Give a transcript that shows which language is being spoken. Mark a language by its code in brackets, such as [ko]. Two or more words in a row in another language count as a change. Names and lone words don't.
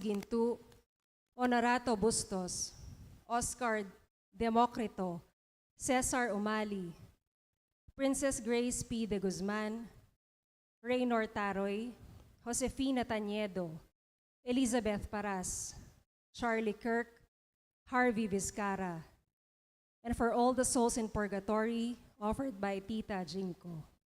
[en] Gintu, Honorato Bustos, Oscar Democrito, Cesar Umali, Princess Grace P. de Guzman, Raynor Taroy, Josefina Tañedo, Elizabeth Paras, Charlie Kirk, Harvey Vizcara, and for all the souls in purgatory offered by Tita Jinko.